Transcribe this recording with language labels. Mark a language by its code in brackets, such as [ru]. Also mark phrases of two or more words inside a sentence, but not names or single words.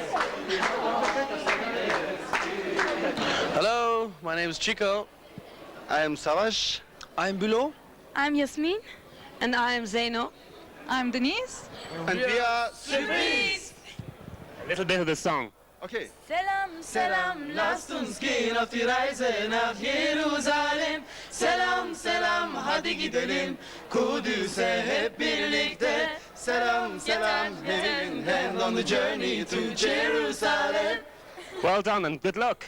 [en] Hello, my name is Chico. I am Savas. I'm Bulo. I'm Yasmin. And I'm Zeno. I'm Denise. And we are Surprise. A little bit of the song. Okay. [tr] Selam, selam, [de] lasst uns gehen auf die Reise nach Jerusalem. [tr] Selam, selam, hadi gidelim Kudüs'e hep birlikte. Selam, selam, [en] hand in hand on the journey to Jerusalem. Well done and good luck.